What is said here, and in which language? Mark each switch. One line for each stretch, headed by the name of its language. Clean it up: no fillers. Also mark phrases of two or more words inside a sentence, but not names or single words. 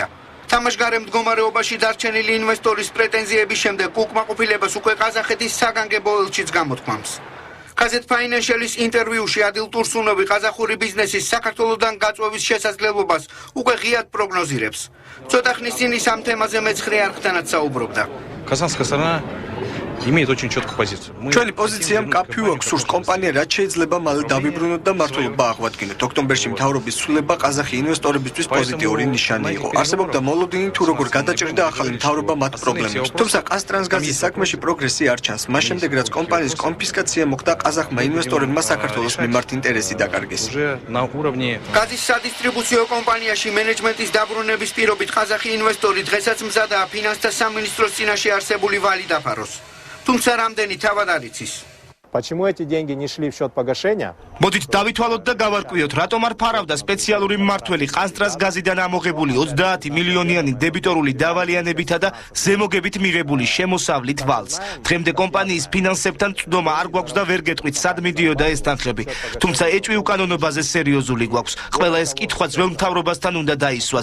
Georgian: თამაშგარე მდგომარეობაში დარჩენილი ინვესტორის პრეტენზიების შემდეგ უკმაყოფილებას უკვე ყაზახეთის საგანგებო ელჩიც გამოთქვამს. Gazet Financial-ის ინტერვიუში ადილ ტურსუნოვი ყაზახური ბიზნესის საქართველოდან გაწვევის შესაძლებლობას უკვე ღიად პროგნოზირებს. Ცოტა ხნის წინ ის ამ თემაზე მეცხრე არხთანაც საუბრობდა.
Russian: Казанская сторона имеет очень четкую позицию.
Georgian: ჩვენი პოზიცია მკაფიო აქვს, სურს კომპანია რაც შეიძლება მალე დავიბრუნოთ და მმართველობა აღვადგინოთ. ოქტომბერში მთავრობის ცვლილება ყაზახი ინვესტორებისთვის პოზიტიური ნიშანი იყო. არსებობდა მოლოდინი თუ როგორ გადაჭრიდა ახალი მთავრობა მათ პრობლემებს. თუმცა ყაზტრანსგაზის საქმეში პროგრესი არ ჩანს. მას შემდეგ რაც კომპანიის კონფისკაცია მოხდა, ყაზახმა ინვესტორებმა საქართველოს მიმართ ინტერესი დაკარგეს. გაზის სადისტრიბუციო კომპანიაში მენეჯმენტის დაბრუნების პირობით ყაზახი ინვესტორი დღესაც მზადაა ფინანსთა სამინისტროს წინაშე არსებული ვალი დაფაროს. Თუმცა რამდენი თავად არ იცის.
Russian: Почему эти деньги не шли в счет погашения?
Georgian: მოდით დავითვალოთ და გავარკვიოთ, რატომ არ ფარავდა სპეციალური მმართველი ყაზტრანსგაზიდან ამოღებული 30 მილიონიანი დებიტორული დავალიანებითა და ზემოგებით მიღებული შემოსავლით ვალს. დღემდე კომპანიის ფინანსებთან წვდომა არ გვაქვს და ვერ გეტყვით, სად მიდიოდა ეს თანხები. თუმცა ეჭვი უკანონობაზე სერიოზული გვაქვს. ყველა ეს კითხვა ძველ მთავრობასთან უნდა დაისვას.